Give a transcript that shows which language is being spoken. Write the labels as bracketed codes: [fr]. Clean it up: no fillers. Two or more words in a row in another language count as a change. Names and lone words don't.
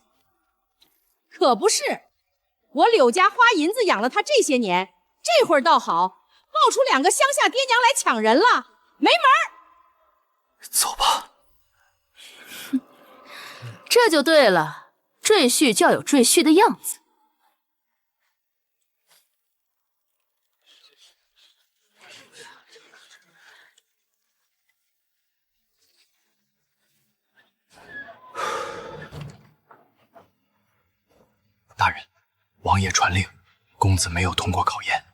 [zh] 可不是，我柳家花銀子養了他这些年，這會兒倒好，冒出2個鄉下爹娘來搶人了，沒門兒！走吧。這就對了，赘婿就要有赘婿的樣子。大人，王爺傳令，公子沒有通過考驗。